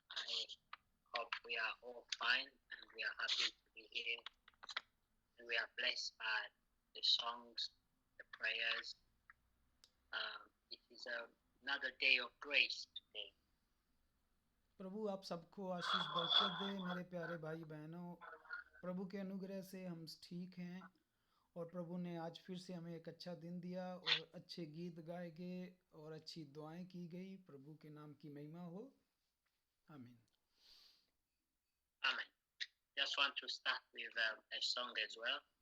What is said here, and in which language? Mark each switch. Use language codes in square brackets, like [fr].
[en] I hope we are all fine and we are happy to be here. And we are blessed by the songs, the prayers. It is another day of grace today. [hi] प्रभु आप सबको आशीष बरकत दे मेरे प्यारे भाई बहनों। प्रभु के अनुग्रह से हम ठीक हैं और प्रभु ने आज फिर से हमें एक अच्छा दिन दिया और अच्छे गीत गाए गए और अच्छी दुआएं की गई। प्रभु के नाम की महिमा हो, आमीन। [en] Amen. Just want to start with a song as well.